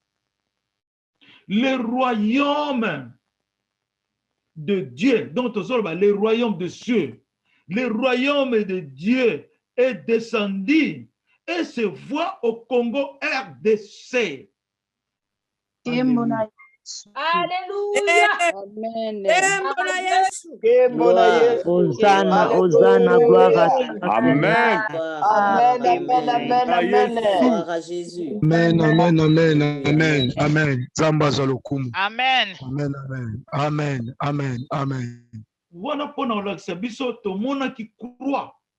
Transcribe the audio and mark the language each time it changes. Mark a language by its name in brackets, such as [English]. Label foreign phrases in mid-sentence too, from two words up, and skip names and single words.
[French] Le royaume de Dieu, donc le royaume de cieux. Le royaume de Dieu est descendu et se voit au Congo RDC. Alléluia. Amen. Hosanna, Hosanna, gloire à toi. Amen. Amen. Gloire à Jésus. Amen, amen, amen, amen, amen. [Lingala] Zamba zalokumu. [French] Amen. Amen, amen, amen, amen, amen. Voilà pour nous l'exhibition, tout le monde qui croit.